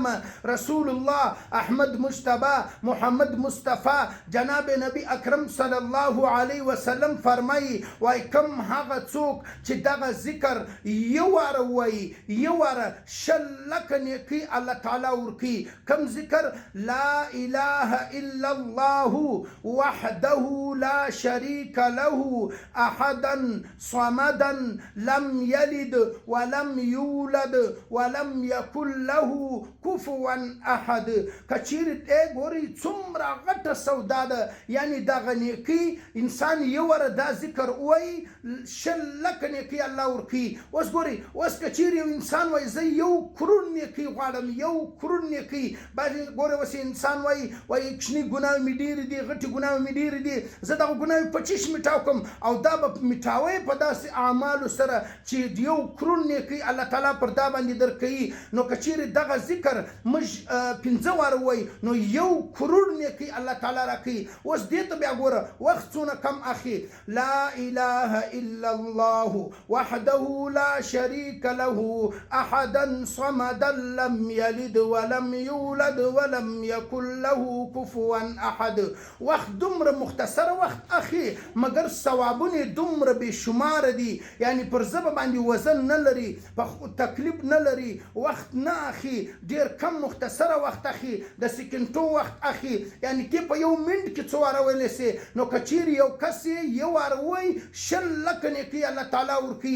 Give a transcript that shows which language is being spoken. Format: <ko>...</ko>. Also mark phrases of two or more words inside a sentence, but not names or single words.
<ps>رسول الله احمد مجتبی محمد مصطفی جناب نبی اکرم</ps> <ar>صلی الله علیه وسلم</ar> <ps>فرمایي وایي کوم هغه څوک چې دغه ذکر یو واره ووایي، یو واره 100 لکه نیکۍ الله تعالی ورکوي. کوم ذکر؟</ps> <ar>لا اله الا الله وحده لا شریک له احدا صمدا لم یلد ولم یولد ولم یکن له کفوا احد.</ar> <ps>که چیرې ګورئ څومره غټه سودا ده، یعنی دغه نیکۍ انسان یو واره دا ذکر ووایي 100 لکه نیکۍ الله ورکوي. اوس ګورئ اوس که چیرې یو انسان وایي زه 1 کروڑ نیکۍ غواړم، 1 کروڑ نیکۍ. بعضې ګورئ اوس انسان وایي کوچني ګناوې مې ډېرې دي، غټې ګناوې مې ډېرې دي، زه دغه ګناوې په چی شي مټاو کړم؟ او دا به مټاوی په داسې اعمالو سره چې 1 کروڑ نیکۍ الله تعالی پر دا باندې درکوي. نو که چیرې دغه ذکر موږ 15 واره ووایي نو 1 کروڑ نیکۍ الله تعالی راکوي. اوس دې ته بیا ګوره وخت څونه کم اخي.</ps> <ar>لا اله الا الله وحده لا شریک له احدا صمدا لم یلد ولم یولد ولم یکن له کفوا احد.</ar> <ps>وخت دومره مختصره وخت اخي مګر ثوابونه دومره بې شماره دي، یعنی پر ژبه باندې وزن نه لري، په تکلیف نه لري، وخت نه اخي، ډېر کم مختصره وخت اخي، د سکنټو وخت اخي. یعنی ته په 1 منټ کې څو واره ویلی سې. نو که چیرې یو کس یې 1 واره ووایي 100 لکه نیکۍ الله تعالی ورکوي.</ps>